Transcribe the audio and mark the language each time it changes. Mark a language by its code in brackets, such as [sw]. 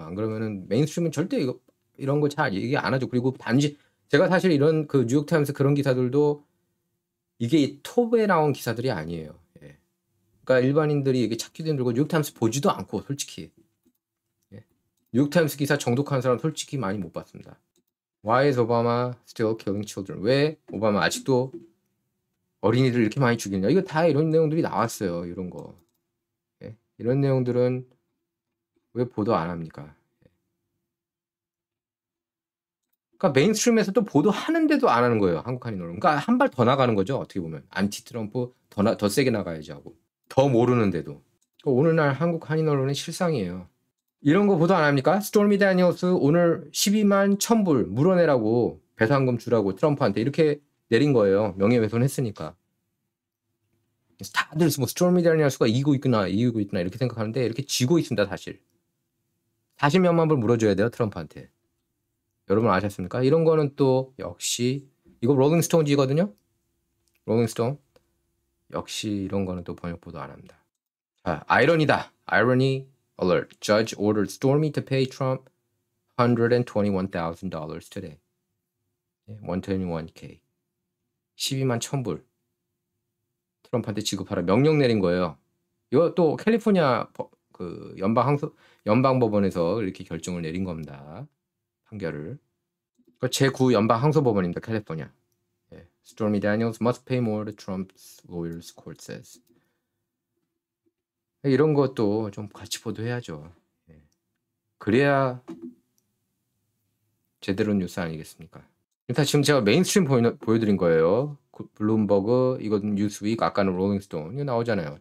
[ko] 안 그러면은 메인스트림은 절대 이런 거 잘 얘기 안 하죠. 그리고 단지 제가 사실 이런 그 뉴욕타임스 그런 기사들도 이게 톱에 나온 기사들이 아니에요. 예. 그러니까 일반인들이 이게 찾기도 힘들고 뉴욕타임스 보지도 않고 솔직히 예. 뉴욕타임스 기사 정독하는 사람 솔직히 많이 못 봤습니다. [en] Why is Obama still killing children? [ko] 왜 오바마 아직도 어린이들 이렇게 많이 죽이냐? 이거 다 이런 내용들이 나왔어요. 이런 거. 예? 이런 내용들은 왜 보도 안 합니까? 그러니까 메인스트림에서도 보도하는데도 안 하는 거예요. 한국 한인 언론. 그러니까 한 발 더 나가는 거죠. 어떻게 보면 안티 트럼프 더 세게 나가야지 하고 더 모르는데도. 그러니까 오늘날 한국 한인 언론의 실상이에요. 이런 거 보도 안 합니까? 스토미 다니엘스 오늘 12만 1,000불 물어내라고 배상금 주라고 트럼프한테 이렇게 내린 거예요. 명예훼손 했으니까. 다들 뭐 스토미 다니엘스가 이기고 있구나 이렇게 생각하는데 이렇게 지고 있습니다. 사실 40몇만 불 물어줘야 돼요. 트럼프한테. 여러분 아셨습니까? 이런 거는 또 역시 이거 롤링스톤지거든요. 롤링스톤 역시 이런 거는 또 번역 보도 안 합니다. 자, 아이러니다. [en] Irony alert. Judge ordered Stormy to pay Trump $121,000 today. [ko] 121K. 12만 1,000불. 트럼프한테 지급하라 명령 내린 거예요. 이거 또 캘리포니아 그 연방법원에서 이렇게 결정을 내린 겁니다. 판결을. 제9 연방항소법원입니다. 캘리포니아. 예. [en] Stormy Daniels must pay more, the Trump's lawyers court says. [ko] 이런 것도 좀 같이 보도해야죠. 예. 그래야 제대로 뉴스 아니겠습니까? 일단 지금 제가 메인스트림 보여드린 거예요. 블룸버그, 이건 뉴스윅, 아까는 롤링스톤 이거 나오잖아요.